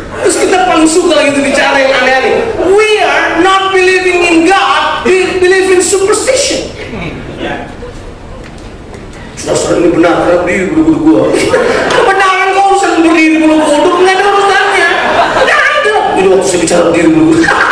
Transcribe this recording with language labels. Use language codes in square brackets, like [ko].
[id] Terus kita paling suka gitu bicara yang aneh-aneh. [en] We are not believing in God, we believe in superstition. [id] Saudara ini benar, karena berdiri bulu-bulu gua. Kebenaran kau usah berdiri bulu-bulu, nggak ada urusannya. Nggak ada. Ini waktu saya bicara berdiri bulu-bulu.